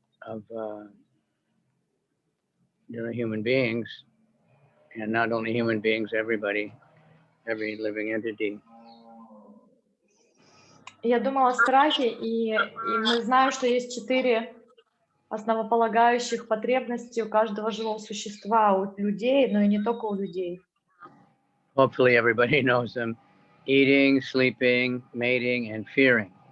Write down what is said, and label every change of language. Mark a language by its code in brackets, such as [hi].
[en] of human beings, and not only human beings, everybody, every living entity. [ru] Я думала о страхе, и мы знаем, что есть 4 основополагающих потребности у каждого живого существа, у людей, но и не только у людей. [en] Hopefully everybody knows them: eating, sleeping, mating, and fearing.